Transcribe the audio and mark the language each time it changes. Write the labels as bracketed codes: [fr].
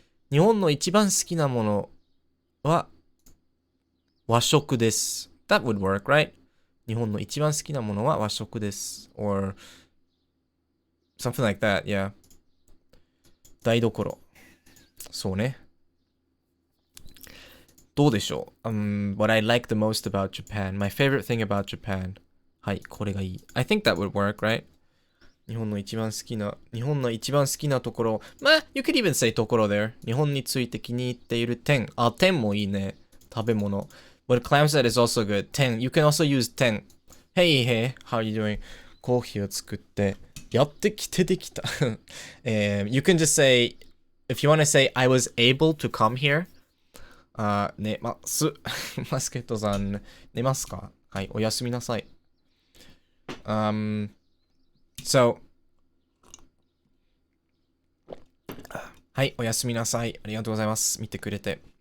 [ja] 日本の一番好きなものは和食です。 [en] That would work, right? [ja] 日本の一番好きなものは和食です。 [en] Or something like that, yeah. [ja] 台所。そうね。 [en] どうでしょう What I like the most about Japan. My favorite thing about Japan. [ja] はい、これがいい。 [en] I think that would work, right? [ja] 日本の一番好きなところ。 [en] まあ、you could even say ところ there. [ja] 日本について気に入っている点。あ、点もいいね。食べ物。 [en] What Clam said is also good. 点。You can also use 点。 Hey, hey, how are you doing? [ja] コーヒーを作って、やってきてできた。 [en] You can just say, if you want to say, I was able to come here. [ja] 寝ます。マスケットさん、寝ますかはい、おやすみなさい。So, はい、おやすみなさい。ありがとうございます。見てくれて。